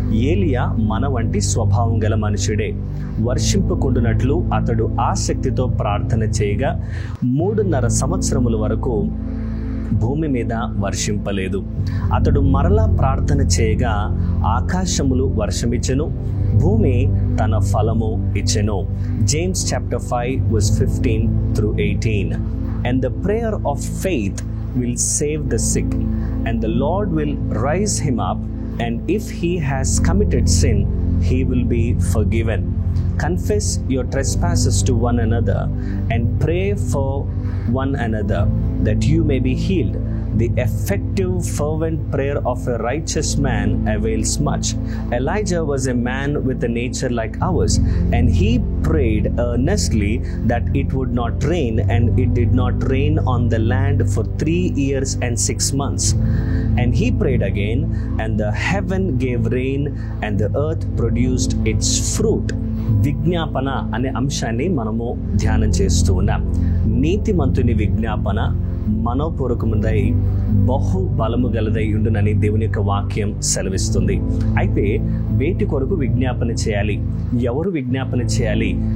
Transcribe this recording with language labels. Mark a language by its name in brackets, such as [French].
[Telugu] ఏలియా మన వంటి స్వభావం గల మనుషుడే. వర్షింపకుండునట్లు అతడు ఆసక్తితో ప్రార్థన చేయగా 3.5 సంవత్సరముల వరకు భూమి మీద వర్షింపలేదు. అతడు మరలా ప్రార్థన చేయగా ఆకాశములు వర్షమిచ్చెను, భూమి తన ఫలము ఇచ్చెను. [English] James chapter 5:15-18. And the prayer of faith will save the sick, and the Lord will raise him up, and if he has committed sin, he will be forgiven. Confess your trespasses to one another and pray for one another that you may be healed. The effective fervent prayer of a righteous man avails much. Elijah was a man with a nature like ours, and he prayed earnestly that it would not rain, and it did not rain on the land for 3 years and 6 months. And he prayed again, and the heaven gave rain, and the earth produced its fruit. [Telugu] విజ్ఞాపన అనే అంశాన్ని మనము ధ్యానం చేస్తూ ఉన్నాం. నీతిమంతుని విజ్ఞాపన మనోపూర్వకముదై బహు బలము గలదై ఉండునని దేవుని యొక్క వాక్యం సెలవిస్తుంది. అయితే వేటి కొరకు విజ్ఞాపన చేయాలి? ఎవరు విజ్ఞాపన చేయాలి?